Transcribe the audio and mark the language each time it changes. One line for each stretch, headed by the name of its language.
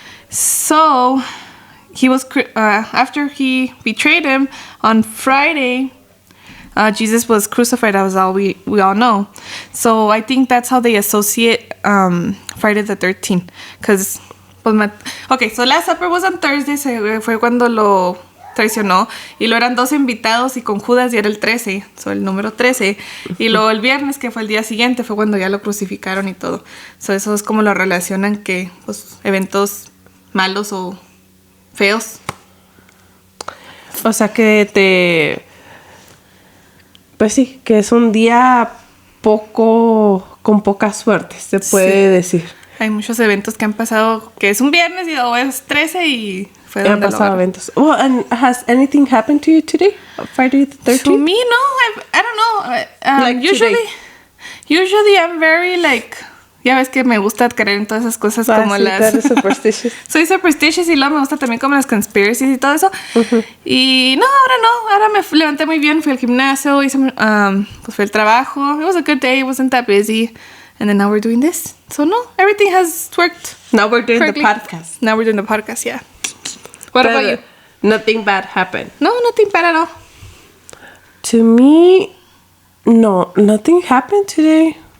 English: So he was after he betrayed him on Friday. Jesus was crucified, as we all know. So I think that's how they associate Friday the 13th. Because, okay, so Last Supper was on Thursday.
Spanish: Fue cuando traicionó. Y luego eran 12 invitados y con Judas ya era el 13, el número 13. Y luego el viernes, que fue el día siguiente, fue cuando ya lo crucificaron y todo. Eso es como lo relacionan que, pues, eventos malos o feos. O sea que pues sí, que es un día con poca suerte, se puede decir. Hay muchos eventos que han pasado, que es un viernes y luego es 13 y fue Han donde pasado lo eventos.
English: Well, and has anything happened to you today? Friday the 13th? To me, no, I don't know. Like usually I'm very like,
Spanish: ya ves que me gusta creer en todas esas cosas como las...
English: superstitious.
Spanish: Soy superstitious y luego me gusta también como las conspiracies y todo eso. Y no, ahora me levanté muy bien, fui al gimnasio, hice, pues fui al trabajo.
English: It was a good day, it wasn't that busy. And then now we're doing this. So no, everything has worked. Now we're doing correctly. the podcast. Now we're doing the podcast, yeah. What about you? Nothing bad happened. No, nothing bad at all. To me, no, nothing happened today.